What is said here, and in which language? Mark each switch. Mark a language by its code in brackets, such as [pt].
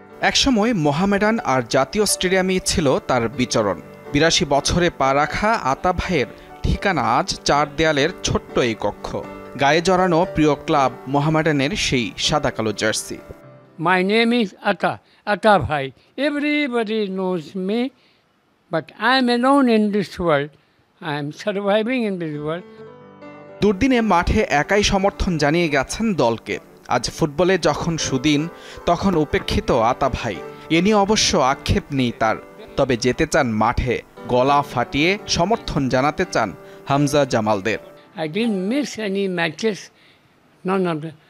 [bn] একসময় মোহামেডান আর জাতীয় স্টেডিয়ামই ছিল তার বিচরণ। ৮২ বছরে পা রাখা আতা ভাইয়ের ঠিকানা আজ ৪ দেয়ালের ছোট্ট এই কক্ষ। গায়ে জড়ানো প্রিয় ক্লাব মোহামেডানের সেই সাদা কালো jersey. [en] My name is Ata Bhai. Everybody knows me, but I am alone in this world. I am surviving in this world. [bn] দুর্দিনে মাঠে একাই সমর্থন জানিয়ে গেছেন দলকে। আজ ফুটবলে যখন সুদিন, তখন উপেক্ষিত আতা ভাই। এ নিয়ে অবশ্য আক্ষেপ নেই তার। তবে যেতে চান মাঠে, গলা ফাটিয়ে সমর্থন জানাতে চান Hamza জামালদের। [en] I didn't miss any matches, none of them.